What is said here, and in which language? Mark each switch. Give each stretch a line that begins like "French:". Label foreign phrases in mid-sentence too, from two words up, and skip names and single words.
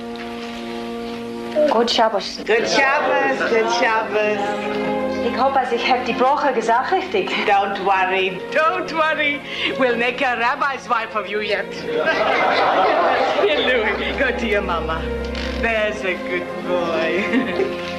English: Good Shabbos. Good Shabbos, good Shabbos.
German: Ich hoffe, ich habe die Brache gesagt richtig.
English: Don't worry, don't worry. We'll make a rabbi's wife of you yet. Here, Louis, go to your mama. There's a good boy.